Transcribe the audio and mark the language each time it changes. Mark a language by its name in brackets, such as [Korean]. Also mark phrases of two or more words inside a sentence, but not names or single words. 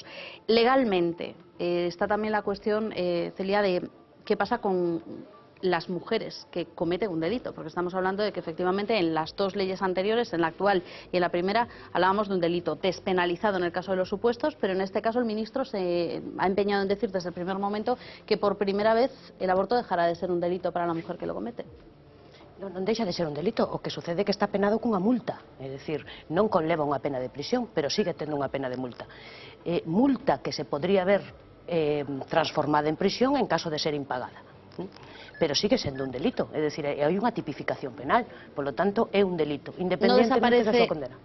[Spanish] Legalmente está también la cuestión, Celia, de qué pasa con las mujeres que cometen un delito, porque estamos hablando de que efectivamente en las dos leyes anteriores, en la actual y en la primera, hablábamos de un delito despenalizado en el caso de los supuestos, pero en este caso el ministro se ha empeñado en decir desde el primer momento que por primera vez el aborto dejará de ser un delito para la mujer que lo comete. [Galician] Non deixa de ser un delito, o que sucede que está penado cunha multa, é dicir, non conleva unha pena de prisión, pero sigue tendo unha pena de multa. Multa que se podría ver transformada en prisión en caso de ser impagada. Pero sigue sendo un delito, é dicir, hai unha tipificación penal, polo tanto é un delito, independentemente da súa condena.